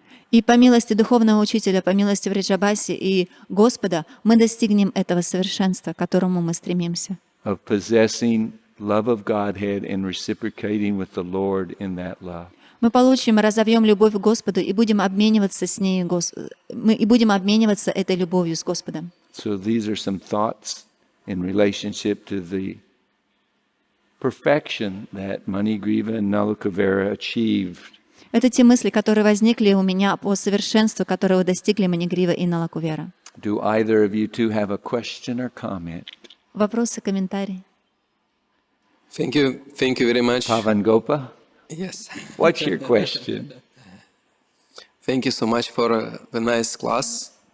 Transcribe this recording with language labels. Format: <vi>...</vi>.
<ru>И по милости Духовного Учителя, по милости Вриджабаси и Господа, мы достигнем этого совершенства, к которому мы стремимся.</ru> <en>Of possessing love of Godhead and reciprocating with the Lord in that love.</en> <ru>Мы получим и разовьем любовь к Господу и будем обмениваться с ней, и будем обмениваться этой любовью с Господом.</ru> <en>So these are some thoughts in relationship to the perfection that Manigriva and Nalikavera achieved.</en> <ru>Это те мысли, которые возникли у меня по совершенству, которого достигли Манигрива и Налакувера.</ru> <en>Do either of you two have a question or comment?</en> <ru>Вопросы, комментарии?</ru> <en>Thank you very much. Pavangopa, Yes. what's your question? Thank you so much for the nice class.</en>